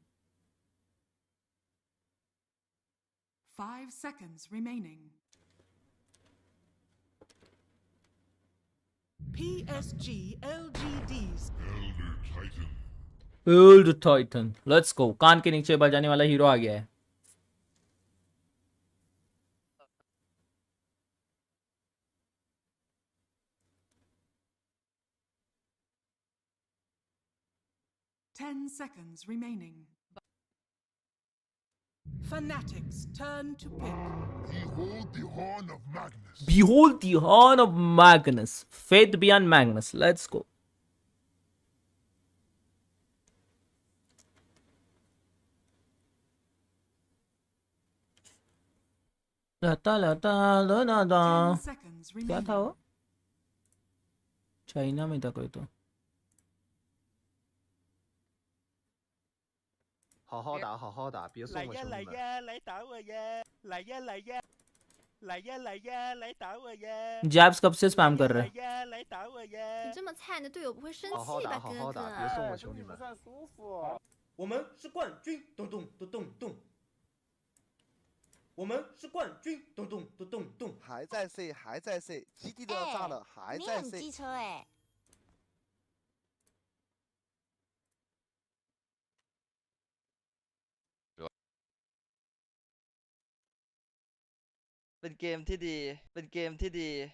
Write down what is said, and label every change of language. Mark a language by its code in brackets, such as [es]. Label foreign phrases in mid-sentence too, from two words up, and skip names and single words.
[en] 5 seconds remaining. PSG LGDs. Elder Titan. Old Titan. Let's go. [hi] कान के नीचे बजाने वाला हीरो आ गया है. [en] Ten seconds remaining. Fanatics turn to pick. Behold the horn of Magnus. Behold the horn of Magnus. Faith beyond Magnus. Let's go. लता लता दा दा. 10 seconds [hi] क्या [en] remaining. [hi] था वो? चाइना में था कोई तो. [zh] 好好打，好好打，别送我兄弟们。来呀，来打我呀！来呀，来呀，来呀，来呀，来打我呀！ [hi] जैब्स कब से स्पैम कर रहा है? [zh] 来呀，来打我呀！你这么菜，你的队友不会生好好打，气吧，好好打，别送我兄弟们。舒服。我们是冠军，咚咚咚咚咚。我们是冠军，咚咚咚咚咚。还在 C， 还在 C， 基地都要炸了，还在 C。你很机车哎。 [th] เป็นเกมที่ดี เป็นเกมที่ดี